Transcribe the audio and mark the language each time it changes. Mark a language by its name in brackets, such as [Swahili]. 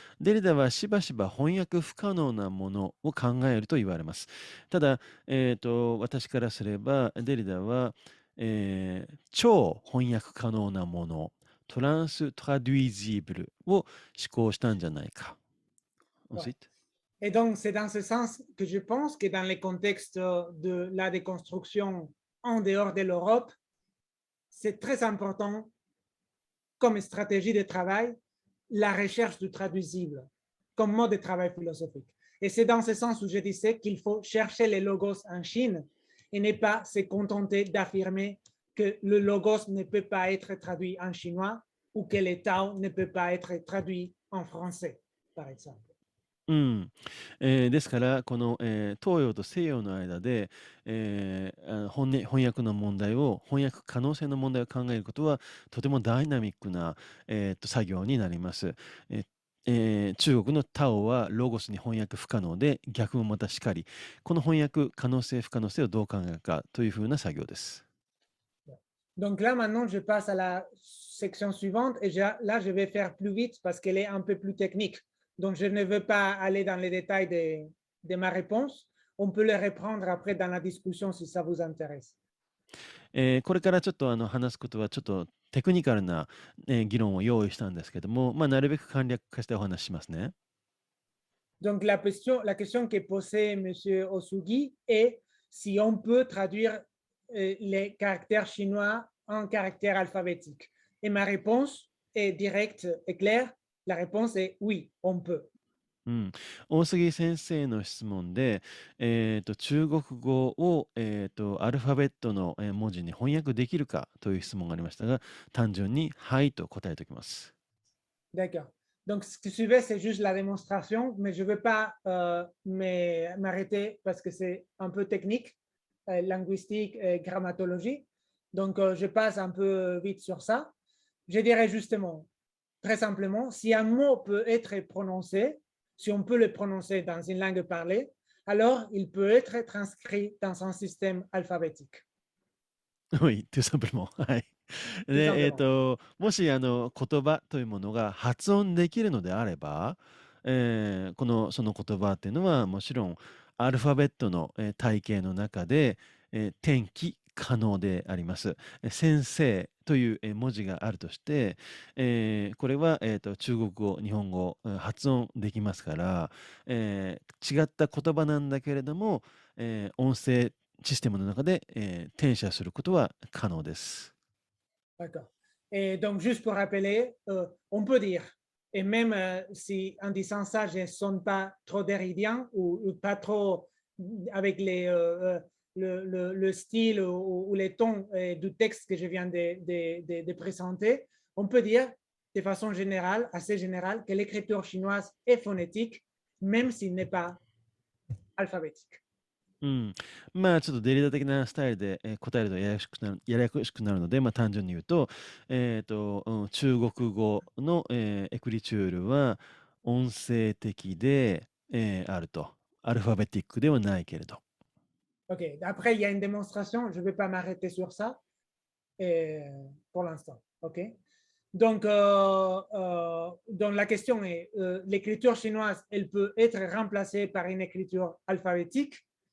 [Japanese] デリダはしばしば翻訳不可能なものを考えると言われます。ただ、私からすればデリダは、超翻訳可能なものトランストラデュイジブルを思考したんじゃないか。 [French] Ensuite. Et donc, c'est dans ce sens que je pense que dans le contexte de la déconstruction en dehors de l'Europe, c'est très important comme stratégie de travail la recherche du traduisible comme mode de travail philosophique. Et c'est dans ce sens où je disais qu'il faut chercher les logos en Chine et ne pas se contenter d'affirmer que le logos ne peut pas être traduit en chinois ou que le Tao ne peut pas être traduit en français, par exemple. [Japanese] ですから、この、東洋と西洋の間で、翻訳の問題を、翻訳可能性の問題を考えることは、とてもダイナミックな、作業になります。中国のタオはロゴスに翻訳不可能で、逆もまたしかり、この翻訳可能性、不可能性をどう考えるかというふうな作業です。 [French] Donc là, maintenant, je passe à la section suivante et là, je vais faire plus vite parce qu'elle est un peu plus technique. Donc, je ne veux pas aller dans les détails de ma réponse. On peut les reprendre après dans la discussion si ça vous intéresse. [Japanese] これからちょっと話すことはちょっとテクニカルな、議論を用意したんですけども、なるべく簡略化してお話ししますね。 [French] Donc, la question que posait M. Osugi est si on peut traduire les caractères chinois en caractères alphabétiques. Et ma réponse est directe et claire. La réponse est oui, on peut. [Japanese] 大杉先生の質問で、中国語を、アルファベットの文字に翻訳できるかという質問がありましたが、単純にはいと答えておきます。 [French] D'accord. Donc, ce qui suivait, c'est juste la démonstration, mais je ne veux pas m'arrêter parce que c'est un peu technique, linguistique et grammatologie. Donc, je passe un peu vite sur ça. Je dirais justement, très simplement, si un mot peut être prononcé, si on peut le prononcer dans une langue parlée, alors il peut être transcrit dans un système alphabétique. Oui, tout simplement. はい。 [Japanese] で、もし言葉というものが発音できるのであれば、その言葉っていうのはもちろんアルファベットの、体系の中で、転記可能であります。先生という文字があるとして、これは、中国語、日本語、発音できますから、違った言葉なんだけれども、音声システムの中で、転写することは可能です。 [French] D'accord. Et donc, juste pour rappeler, on peut dire, et même si en disant ça, je ne sonne pas trop déridien ou pas trop avec le style ou les tons du texte que je viens de présenter, on peut dire de façon générale, assez générale, que l'écriture chinoise est phonétique, même s'il n'est pas alphabétique. [Japanese] ちょっとデリダ的なスタイルで、答えるとややこしくなるので、単純に言うと、中国語の、エクリチュールは音声的で、あると。アルファベティックではないけれど。 [French] OK. Après, il y a une démonstration. Je ne vais pas m'arrêter sur ça pour l'instant. OK. Donc, la question est, l'écriture chinoise, elle peut être remplacée par une écriture alphabétique.